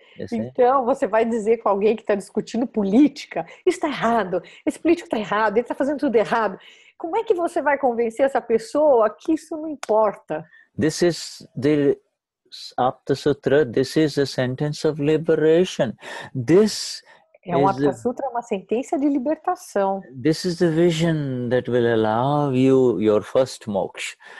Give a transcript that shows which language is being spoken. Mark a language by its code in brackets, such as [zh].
[pt] Então, você vai dizer com alguém que está discutindo política, isso está errado, esse político está errado, ele está fazendo tudo errado. Como é que você vai convencer essa pessoa que isso não importa? [en] This is the Aptasutra, this is a sentence of liberation. This [pt] Aptasutra é uma sentença de libertação. [en] This is the vision that will allow you your first moksha.